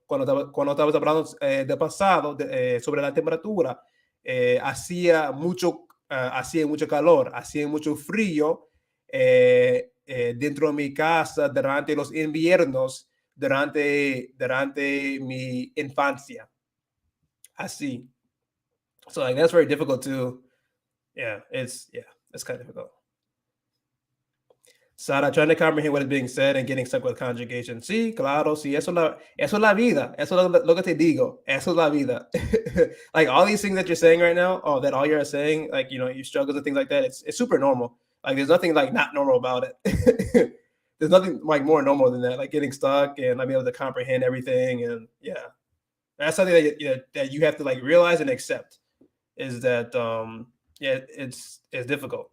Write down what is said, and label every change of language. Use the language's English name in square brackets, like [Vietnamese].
[Spanish] Cuando estabas hablando de pasado, sobre la temperatura, hacía mucho calor, hacía mucho frío dentro de mi casa durante los inviernos, durante mi infancia. Así. [English] So like that's very difficult too. Yeah, it's kind of difficult. Sara, trying to comprehend what is being said and getting stuck with conjugation. [Spanish] Sí, claro, sí, eso es la vida. Eso es lo que te digo. Eso es la vida. [English] Like all these things that you're saying right now, that all you're saying, like, your struggles and things like that, it's super normal. Like there's nothing like not normal about it. There's nothing like more normal than that, like getting stuck and not being able to comprehend everything. And yeah, that's something that you have to like realize and accept is that, it's difficult.